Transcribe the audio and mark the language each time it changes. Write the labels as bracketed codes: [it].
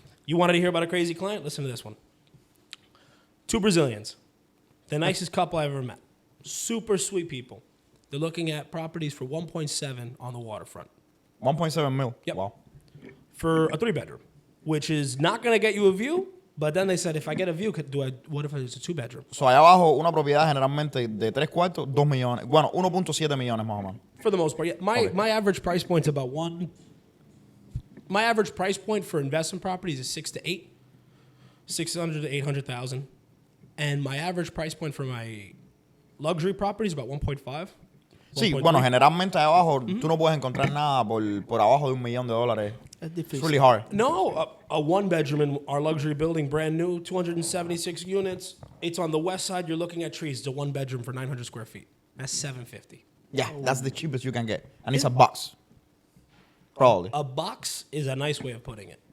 [en] You wanted to hear about a crazy client? Listen to this one. 2 Brazilians. The nicest couple I've ever met. Super sweet people. They're looking at properties for 1.7 on the waterfront. [es] 1.7 mil. [en] Yep. Wow. For a 3-bedroom, which is not going to get you a view. But then they said, if I get a view, what if it's a 2-bedroom? [es] So, allá abajo, una propiedad generalmente de 3 cuartos, 2 millones. Bueno, 1.7 millones más o menos. [en] For the most part, yeah. My average price point's about my average price point for investment properties is 6 to 8, 600 to 800,000, and my average price point for my luxury property is about 1.5. [es] Sí, [en] 1.3. [es] bueno, generalmente abajo tú no puedes encontrar nada por abajo de $1 millón. Es [en] It's [es] difícil. [en] really hard. No, a one bedroom in our luxury building, brand new, 276 units. It's on the west side. You're looking at trees. It's a one bedroom for 900 square feet. That's $750. Yeah, that's the cheapest you can get. And it's a box. Probably. A box is a nice way of putting it.